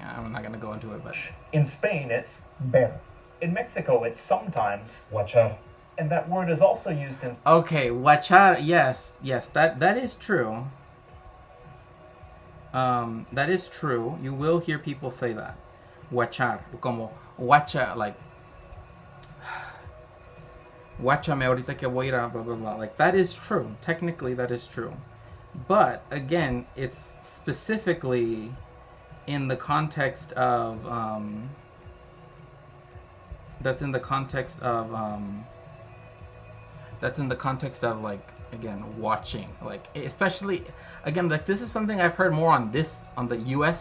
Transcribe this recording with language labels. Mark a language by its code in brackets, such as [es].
[en] I'm not gonna go into it, but In Spain, it's [es] Ver. [en] in Mexico, it's sometimes, [es] Guachar. [en] and that word is also used in okay, huachar. Yes, that is true. That is true. You will hear people say that. [es] Huachar, como huacha, like guáchame ahorita que voy a ir a blah blah blah. [en] Like that is true. Technically, that is true. But again, it's specifically in the context of that's in the context of like again watching, like especially again, like this is something I've heard more on the U.S.